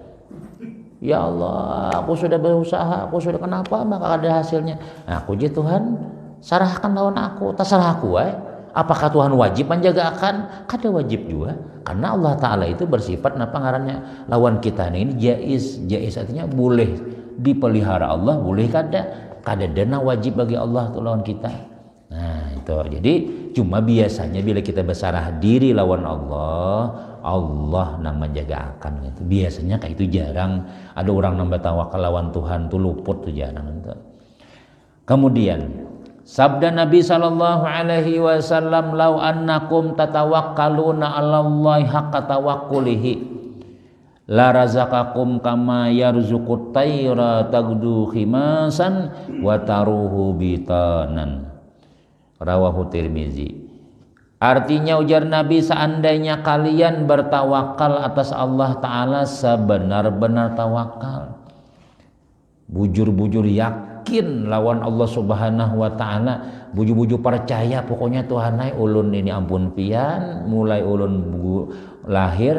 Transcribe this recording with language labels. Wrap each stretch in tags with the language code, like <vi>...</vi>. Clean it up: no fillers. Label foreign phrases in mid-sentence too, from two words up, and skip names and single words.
<bjn>ya Allah aku sudah berusaha aku sudah kenapa maka ada hasilnya nah, aku je Tuhan sarahkan lawan aku terserah aku apakah Tuhan wajib menjaga akan kada wajib juga karena Allah Ta'ala itu bersifat napa ngarannya lawan kita ini jaiz artinya boleh dipelihara Allah boleh kada dana wajib bagi Allah tuh lawan kita nah itu jadi cuma biasanya bila kita bersarah diri lawan Allah nang menjaga akan gitu. Biasanya kayak itu jarang ada orang nambah tawakal lawan Tuhan tuh luput tuh jarang gitu. Kemudian sabda Nabi</bjn> <ar>صلى الله عليه وسلم لو أنكم تتوكلون على الله حق توكله لرزقكم كما يرزق الطير تغدو خماصا وتروح بطانا. رواه الترمذي.</ar> <bjn>Artinya ujar Nabi seandainya kalian bertawakal atas Allah Ta'ala sebenar-benar tawakal bujur-bujur yakin lawan Allah</bjn> <ar>سبحانه وتعالى</ar> <bjn>bujur-bujur percaya pokoknya Tuhanai ulun ini ampun pian mulai ulun lahir</bjn>